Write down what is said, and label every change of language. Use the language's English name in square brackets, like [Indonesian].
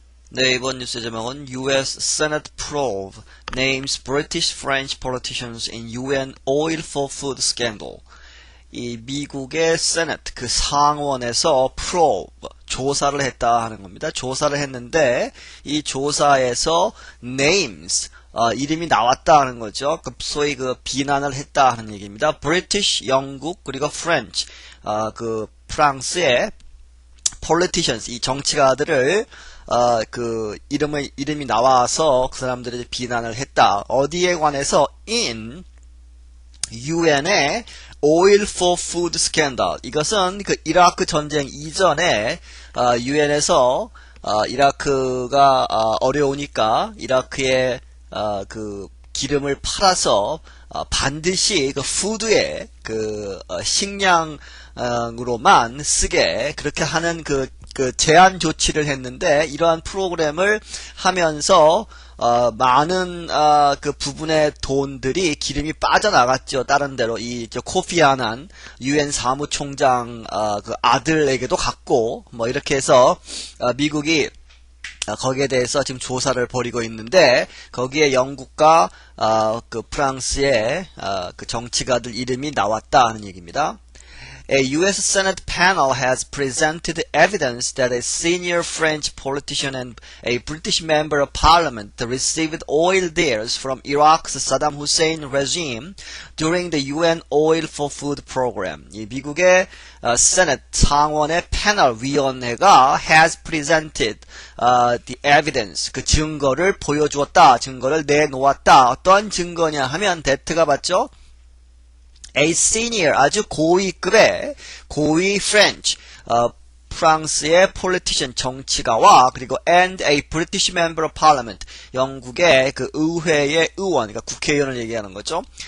[Korean] 네, 이번 뉴스의 제목은 [English] US Senate probe names British French politicians in UN oil for food scandal. [Korean] 이 미국의 Senate, 그 상원에서 probe, 조사를 했다 하는 겁니다. 조사를 했는데 이 조사에서 names, 이름이 나왔다 하는 거죠. 소위 그 비난을 했다 하는 얘기입니다. British, 영국, 그리고 French, 그 프랑스의 politicians, 이 정치가들을 이름이 나와서 그 사람들이 비난을 했다. 어디에 관해서? [English] in UN의 oil for food scandal. [Korean] 이것은 그 이라크 전쟁 이전에 UN에서 이라크가 어려우니까 이라크에 그 기름을 팔아서 반드시 그 푸드에 그 식량으로만 쓰게 그렇게 하는 그 제한 조치를 했는데 이러한 프로그램을 하면서 많은 그 부분의 돈들이 기름이 빠져나갔죠. 다른 데로 이 코피 아난 UN 사무총장 그 아들에게도 갔고 뭐 이렇게 해서 미국이 거기에 대해서 지금 조사를 벌이고 있는데 거기에 영국과 그 프랑스의 그 정치가들 이름이 나왔다 하는 얘기입니다. [English] A U.S. Senate panel has presented evidence that a senior French politician and a British member of parliament received oil deals from Iraq's Saddam Hussein regime during the UN Oil for Food program. [Korean] 이 미국의 Senate 상원의 패널 위원회가 [English] has presented the evidence, [Korean] 그 증거를 보여주었다, 증거를 내놓았다. 어떠한 증거냐 하면 that가 맞죠? [English] A senior, [Korean] 아주 고위급의 고위 French, 프랑스의 politician 정치가와 그리고 [English] and a British member of parliament, [Korean] 영국의 그 의회의 의원, 그러니까 국회의원을 얘기하는 거죠.